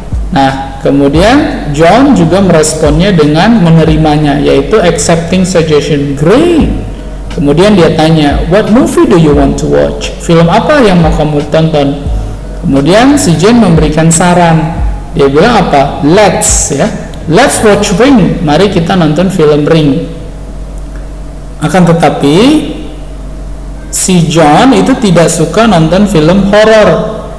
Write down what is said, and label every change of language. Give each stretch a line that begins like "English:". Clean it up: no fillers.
Indonesian: Nah, kemudian John juga meresponnya dengan menerimanya, yaitu
English: accepting suggestion. Great.
Indonesian: Kemudian dia tanya,
English: what movie do you want to watch?
Indonesian: Film apa yang mau kamu tonton? Kemudian si Jane memberikan saran. Dia bilang apa?
English: Let's watch Ring.
Indonesian: Mari kita nonton film Ring. Akan tetapi si John itu tidak suka nonton film horor.